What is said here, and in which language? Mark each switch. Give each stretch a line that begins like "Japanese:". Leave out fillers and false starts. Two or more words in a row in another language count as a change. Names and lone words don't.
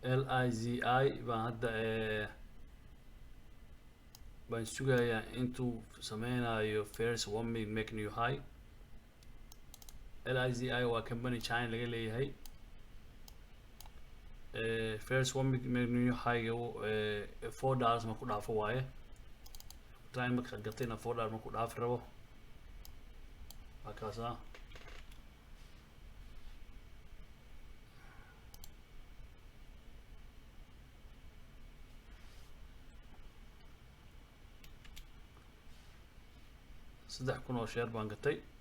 Somali: LIZI baan hadda baan sugayaa intuu sameynayo
English: first 1 minute make new high.
Somali: LIZI waa company China laga leeyahay.
English: First 1 minute make new high $4
Somali: ma ku dhaafo waaye. Time marka gatayna $4 ma ku dhaafi rabo. Akaasa saddex kun oo share baan gatay.